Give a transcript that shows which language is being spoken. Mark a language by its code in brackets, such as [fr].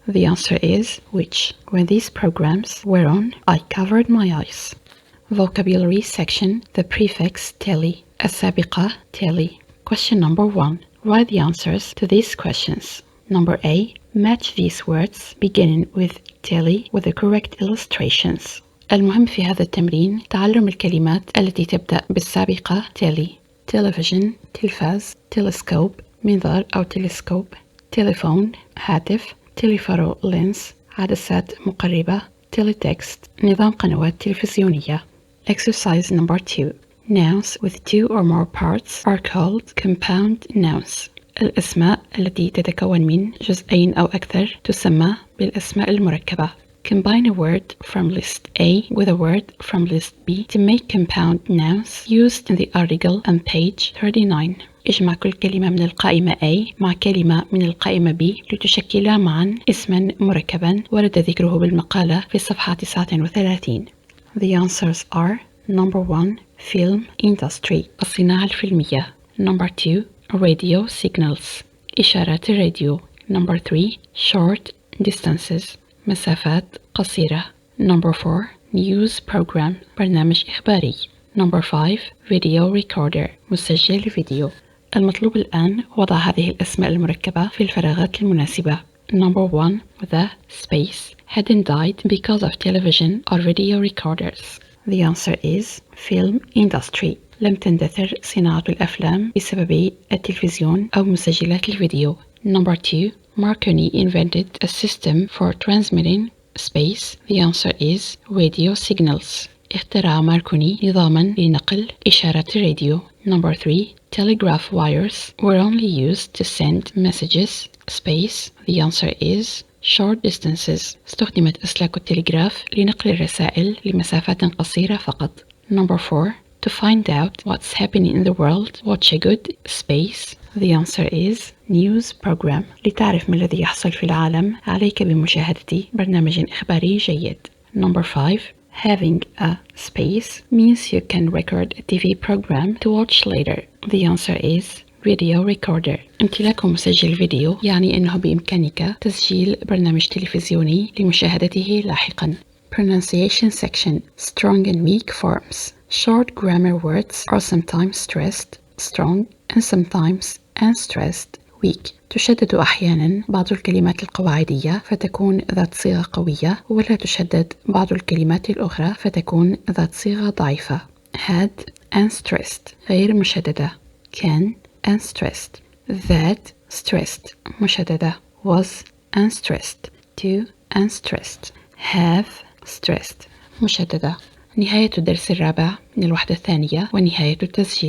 [en] The answer is which? When these programs were on, I covered my eyes. Vocabulary section, the prefix tally, السابقة tally. Question number 1. Write the answers to these questions. Number A. Match these words beginning with tally with the correct illustrations. [ar] المهم في هذا التمرين تعلم الكلمات التي تبدأ بالسابقة tally. television تلفاز، telescope منظار أو تلسكوب، تليفون هاتف، تليفرو لينس عدسات مقربة، teletext نظام قنوات تلفزيونية. [en] Exercise number 2. Nouns with 2 or more parts are called compound nouns. [ar] الأسماء التي تتكون من جزئين أو أكثر تسمى بالأسماء المركبة. [en] Combine a word from list A with a word from list B to make compound nouns used in the article on page 39. [ar] اجمع كل كلمة من القائمة A مع كلمة من القائمة B لتشكلا معا اسما مركبا ورد ذكره بالمقالة في الصفحة 39. [en] The answers are number 1. Film industry [ar] الصناعة الفيلمية. [en] Number 2. Radio signals [ar] إشارات الراديو. [en] Number 3. Short distances [ar] مسافات قصيرة. [en] Number 4. News program [ar] برنامج إخباري. [en] Number 5. Video recorder [ar] مسجل فيديو. المطلوب الآن وضع هذه الأسماء المركبة في الفراغات المناسبة. [en] Number 1. The space hadn't died because of television or video recorders. The answer is film industry. [ar] لم تندثر صناعة الأفلام بسبب التلفزيون أو مسجلات الفيديو. [en] Number 2. Marconi invented a system for transmitting space. The answer is radio signals. [ar] اخترع ماركوني نظاما لنقل إشارات الراديو. [en] Number 3. Telegraph wires were only used to send messages. Space. The answer is short distances. [ar] استخدمت أسلاك التلغراف لنقل الرسائل لمسافات قصيرة فقط. [en] Number 4. To find out what's happening in the world, watch a good space. The answer is news program. [ar] لتعرف ما الذي يحصل في العالم عليك بمشاهدة برنامج إخباري جيد. [en] Number 5. Having a space means you can record a TV program to watch later. The answer is video recorder. [ar] امتلاك مسجل فيديو يعني أنه بإمكانك تسجيل برنامج تلفزيوني لمشاهدته لاحقا. [en] Pronunciation section. Strong and weak forms. Short grammar words are sometimes stressed, strong, and sometimes unstressed, weak. [ar] تشدد أحيانا بعض الكلمات القواعدية فتكون ذات صيغة قوية، ولا تشدد بعض الكلمات الأخرى فتكون ذات صيغة ضعيفة. [en] had unstressed [ar] غير مشددة. [en] can unstressed. that stressed [ar] مشددة. [en] was unstressed. to unstressed. have stressed [ar] مشددة. نهاية الدرس الرابع من الوحدة الثانية ونهاية التسجيل.